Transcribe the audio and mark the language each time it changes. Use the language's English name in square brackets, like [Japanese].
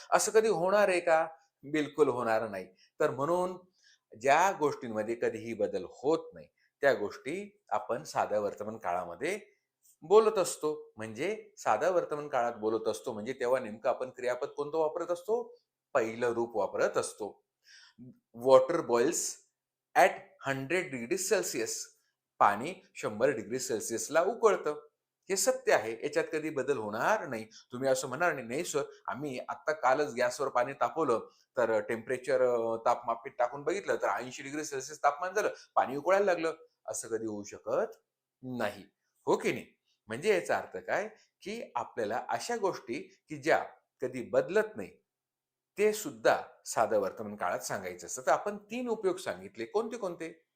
[Marathi] असं कधी होणार आहे का? बिलकुल होणार नाही. तर म्हणून ज्या गोष्टींमध्ये कधीही बदल होत नाही, त्या गोष्टी आपण साध्या वर्तमान काळामध्ये बोलत असतो. म्हणजे साध्या वर्तमान काळात बोलत असतो म्हणजे तेव्हा नेमकं आपण क्रियापद कोणतं वापरत असतो? पहिलं रूप वापरत असतो. [English] Water boils at 100 degree Celsius. [Marathi] पाणी 100 डिग्री सेल्सिअसला उकळतं. हे सत्य आहे, याच्यात कधी बदल होणार नाही. तुम्ही असं म्हणणार नाही, नाही सर, आम्ही आता कालच गॅसवर पाणी तापवलं, तर टेम्परेचर तापमापीत टाकून बघितलं तर 80 डिग्री सेल्सिअस तापमान झालं, पाणी उकळायला लागलं. असं कधी होऊ शकत नाही. हो की नाही? म्हणजे याचा अर्थ काय, की आपल्याला अशा गोष्टी की ज्या कधी बदलत नाही, ते सुद्धा साधं वर्तमान काळात सांगायचं असतं. तर आपण 3 उपयोग सांगितले. कोणते कोणते?